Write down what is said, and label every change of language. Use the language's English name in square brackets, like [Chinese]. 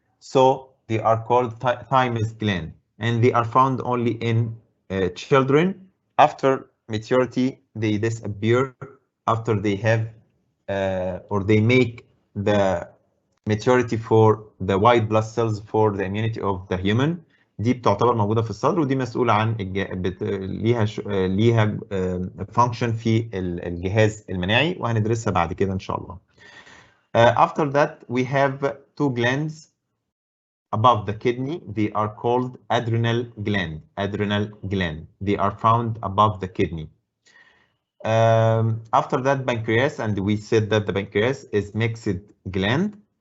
[English] So they are called thymus gland, and they are found only in children. After maturity, they disappear after they have or they make the maturity for the white blood cells for the immunity of the human. [Arabic] دي بتعتبر موجوده في الصدر، ودي مسؤوله عن ليها function في الجهاز المناعي، وهندرسها بعد كده ان شاء الله. [English] After that, we have 2 glands above the kidney. They are called adrenal gland. Adrenal gland. They are found above the kidney. After that, pancreas, and we said that the pancreas is mixed gland.